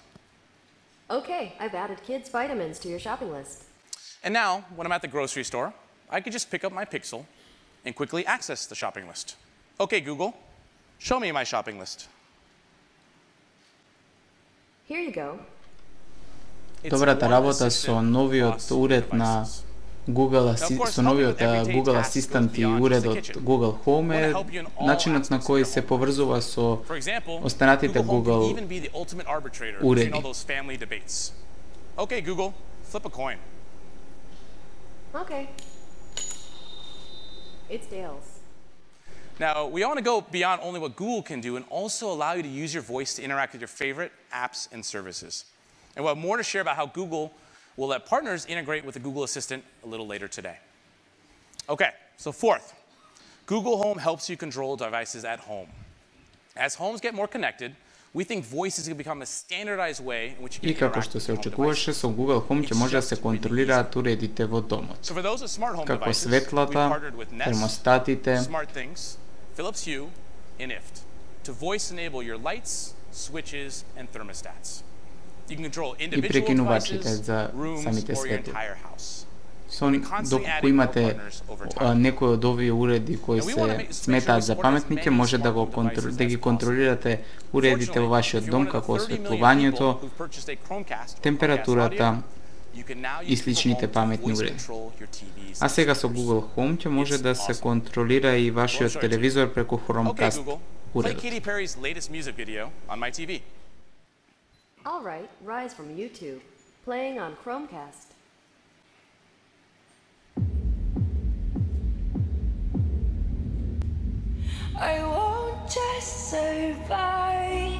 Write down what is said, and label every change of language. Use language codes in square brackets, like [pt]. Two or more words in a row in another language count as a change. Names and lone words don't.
[en] Okay, I've added kids' vitamins to your shopping list. And now, when I'm at the grocery store, I can just pick up my Pixel and quickly access the shopping list. Okay, Google, show me my shopping list. Here you go. [mk] Добрата работа со новиот уред на со новиот Google Assistant и уредот Google Home е начинот на кој се поврзува со останатите Google уреди. [en] Okay, Google, flip a coin. Okay. It's tails. Now, we want to go beyond only what Google can do and also allow you to use your voice to interact with your favorite apps and services. And we'll have more to share about how Google will let partners integrate with the Google Assistant a little later today. Okay, so fourth, Google Home helps you control devices at home. As homes get more connected, we think voice is going to become a standardized way in which you can [mk] И како што се очекуваше, со Google Home ќе може да се контролираат уредите во домот. [en] So for those with smart home како devices, светлата, we've partnered with Nest, термостатите, SmartThings, Philips Hue, and IFT to voice enable your lights, switches, and thermostats. You can control individual devices, rooms, or your entire house. [mk] Доколку имате некој од овие уреди кои се сметаат за паметни, ќе може да ги контролирате уредите во вашиот дом, како осветлувањето, температурата и сличните паметни уреди. А сега со Google Home ќе може да се контролира и вашиот телевизор преку Chromecast уредот. [en] All right, Rise from YouTube, playing on Chromecast. I won't just survive.